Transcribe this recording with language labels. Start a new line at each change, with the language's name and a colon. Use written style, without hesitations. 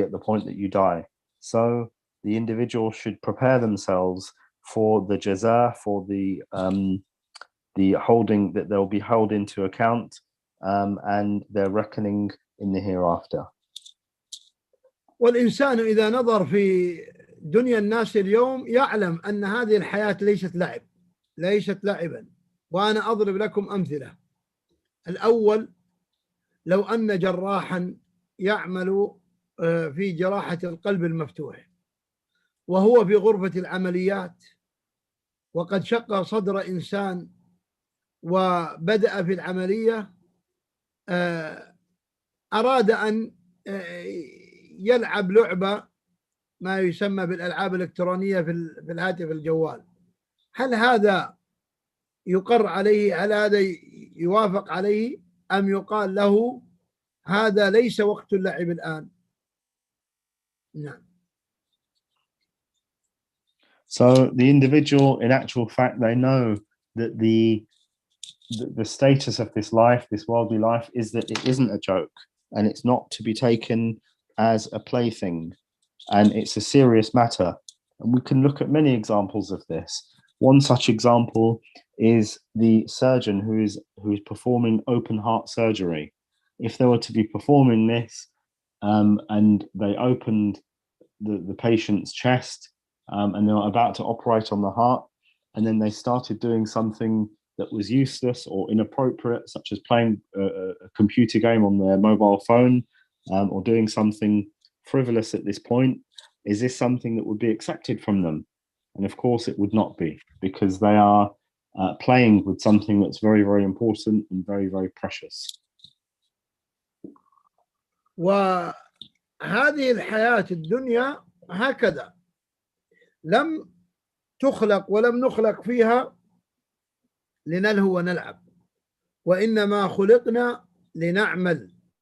English: at the point that you die. So the individual should prepare themselves for the jaza, for the holding, that they'll be held into account, and their reckoning in the hereafter.
Arabic: والإنسان إذا نظر في دنيا الناس اليوم يعلم أن هذه الحياة ليست لعبا. وأنا أضرب لكم أمثلة. الأول، لو أن جراحا يعمل في جراحة القلب المفتوح وهو في غرفة العمليات وقد شق صدر إنسان وبدأ في العملية، أراد أن يلعب لعبة ما يسمى بالألعاب الإلكترونية في الهاتف الجوال، هل هذا يقر عليه؟ هل هذا يوافق عليه؟ أم يقال له هذا ليس وقت اللعب الآن؟ نعم.
English: So the individual, in actual fact, they know that the status of this life, this worldly life, is that it isn't a joke, and it's not to be taken as a plaything, and it's a serious matter. And we can look at many examples of this. One such example is the surgeon who is performing open heart surgery. If they were to be performing this, and they opened the patient's chest, and they were about to operate on the heart, and then they started doing something that was useless or inappropriate, such as playing a computer game on their mobile phone, or doing something frivolous at this point, is this something that would be accepted from them? And of course it would not be, because they are playing with something that's very, very important and very, very precious.
Arabic: وهذه الحياة الدنيا هكذا، لم تخلق ولم نخلق فيها لنلهو ونلعب، وإنما خلقنا لنعمل،